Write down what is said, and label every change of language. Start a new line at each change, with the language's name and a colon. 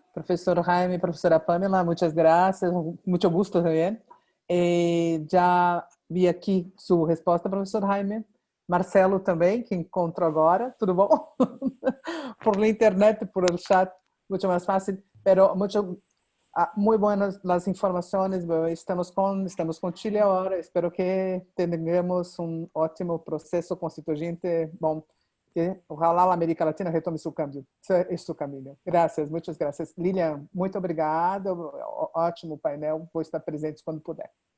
Portuguese: Professor Jaime, professora Pamela, muitas graças, muito gusto também. Já vi aqui sua resposta, professor Jaime. Marcelo também, que encontro agora. Tudo bom?
Spanish: Por la internet, por el chat,
Portuguese: muito mais fácil.
Spanish: Pero muy buenas las informaciones.
Portuguese: Estamos com Chile agora. Espero que tenhamos ótimo processo constituinte. Bom,
Spanish: que ojalá
Portuguese: a América Latina retome seu caminho. Graças, muitas graças. Lilian, muito obrigada. Ótimo painel. Vou estar presente quando puder.